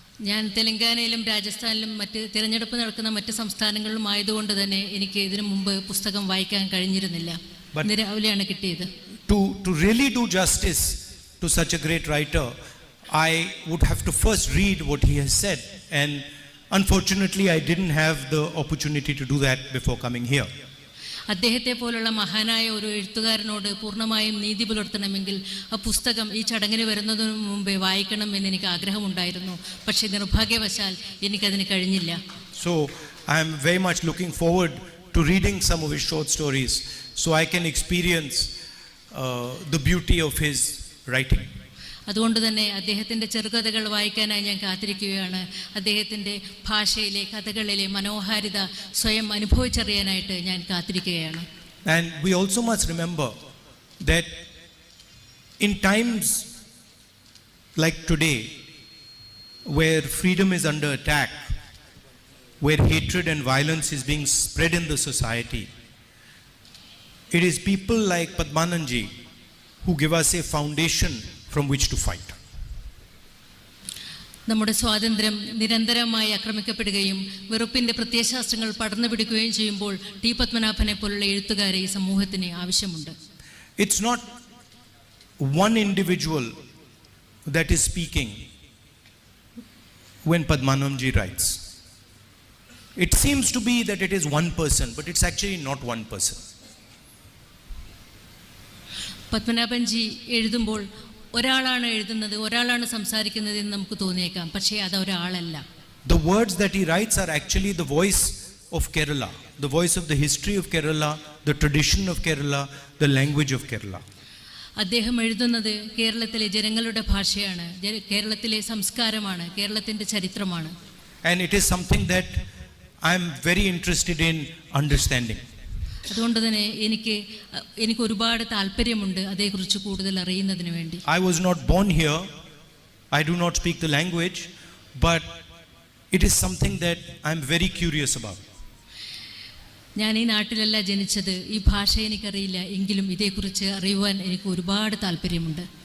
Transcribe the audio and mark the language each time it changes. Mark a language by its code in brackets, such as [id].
[ml] ഞാൻ തെലങ്കാനയിലും രാജസ്ഥാനിലും മറ്റ് തിരഞ്ഞെടുപ്പ് നടക്കുന്ന മറ്റ് സംസ്ഥാനങ്ങളിലും ആയതുകൊണ്ട് തന്നെ എനിക്ക് ഇതിനു മുമ്പ് പുസ്തകം വായിക്കാൻ കഴിഞ്ഞിരുന്നില്ല. രാവിലെയാണ് കിട്ടിയത്. [en] To really do justice to such a great writer, I would have to first read what he has said, and unfortunately I didn't have the opportunity to do that before coming here. [ml] അദ്ദേഹത്തെ പോലുള്ള മഹാനായ ഒരു എഴുത്തുകാരനോട് പൂർണ്ണമായും നീതി പുലർത്തണമെങ്കിൽ ആ പുസ്തകം ഈ ചടങ്ങിന് വരുന്നതിന് മുമ്പേ വായിക്കണം എന്ന് എനിക്ക് ആഗ്രഹമുണ്ടായിരുന്നു. പക്ഷേ നിർഭാഗ്യവശാൽ എനിക്കതിന് കഴിഞ്ഞില്ല. [en] So I am very much looking forward to reading some of his short stories so I can experience the beauty of his writing. [ml] അതുകൊണ്ട് തന്നെ അദ്ദേഹത്തിൻ്റെ ചെറുകഥകൾ വായിക്കാനായി ഞാൻ കാത്തിരിക്കുകയാണ്. അദ്ദേഹത്തിൻ്റെ ഭാഷയിലെ കഥകളിലെ മനോഹാരിത സ്വയം അനുഭവിച്ചറിയാനായിട്ട് ഞാൻ കാത്തിരിക്കുകയാണ്. [en] And we also must remember that in times like today, where freedom is under attack, where hatred and violence is being spread in the society, it is people like Padhbanaban who give us a foundation from which to fight. [ml] നമ്മുടെ സ്വാതന്ത്ര്യം നിരന്തരമായി ആക്രമിക്കപ്പെടുകയും വെറുപ്പിൻ്റെ പ്രത്യയശാസ്ത്രങ്ങൾ പടർന്നു പിടിക്കുകയും ചെയ്യുമ്പോൾ T പത്മനാഭനെ പോലുള്ള എഴുത്തുകാരെ ഈ സമൂഹത്തിന് ആവശ്യമുണ്ട്. [en] It's not one individual that is speaking when Padhbanaban writes. It seems to be that it is one person, but it's actually not one person. [ml] Padmanabhanji എഴുതുമ്പോൾ ഒരാളാണ് എഴുതുന്നത്, ഒരാളാണ് സംസാരിക്കുന്നത് എന്ന് നമുക്ക് തോന്നിയേക്കാം. പക്ഷേ അത് ഒരാളല്ല. [en] The words that he writes are actually the voice of Kerala, the voice of the history of Kerala, the tradition of Kerala, the language of Kerala. [ml] അദ്ദേഹം എഴുതുന്നത് കേരളത്തിലെ ജനങ്ങളുടെ ഭാഷയാണ്, കേരളത്തിലെ സംസ്കാരമാണ്, കേരളത്തിൻ്റെ ചരിത്രമാണ്. [en] And it is something that I am very interested in understanding. [ml] അതുകൊണ്ട് തന്നെ എനിക്ക് ഒരുപാട് താല്പര്യമുണ്ട് അതേക്കുറിച്ച് കൂടുതൽ അറിയുന്നതിന് വേണ്ടി. [en] I was not born here. I do not speak the language, but it is something that I am very curious about. [ml] ഞാൻ ഈ നാട്ടിലല്ല ജനിച്ചത്, ഈ ഭാഷ എനിക്കറിയില്ല, എങ്കിലും ഇതേക്കുറിച്ച് അറിയുവാൻ എനിക്ക് ഒരുപാട് താല്പര്യമുണ്ട്.